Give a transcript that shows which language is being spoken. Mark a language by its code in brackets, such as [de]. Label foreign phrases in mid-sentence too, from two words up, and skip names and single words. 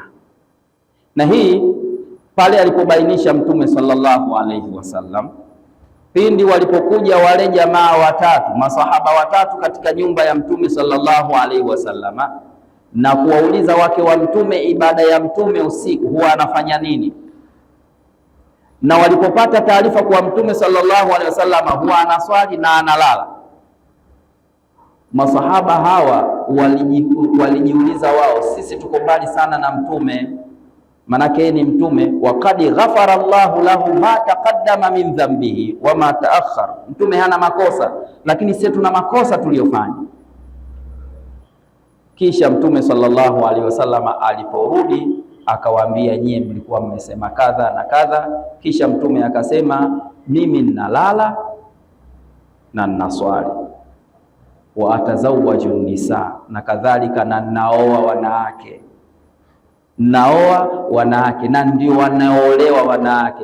[sw] Na hii pale alipobainisha Mtume [ar] صلى الله عليه وسلم [sw] pindi walipokuja wale jamaa watatu, masahaba watatu katika nyumba ya Mtume [ar] صلى الله عليه وسلم, [sw] na kuwauliza wake wa Mtume ibada ya Mtume usiku huwa anafanya nini, na walipopata taarifa kwa Mtume [ar] صلى الله عليه وسلم [sw] huwa anaswali na analala, masahaba hawa walijiuliza wao, sisi tuko mbali sana na Mtume, manake ni Mtume, [ar] وقد غفر الله له ما تقدم من ذنبه وما تأخر. [sw] Mtume hana makosa, lakini sisi tuna makosa tuliyofanya. Kisha Mtume [ar] صلى الله عليه وسلم [sw] aliporudi akawaambia, nyie mlikuwa mmesema kadha na kadha. Kisha Mtume akasema, mimi ninalala na ninaswali, [ar] وأتزوج النساء, [sw] na kadhalika na naoa wanawake, naoa wanawake na ndio wanaolewa wanawake.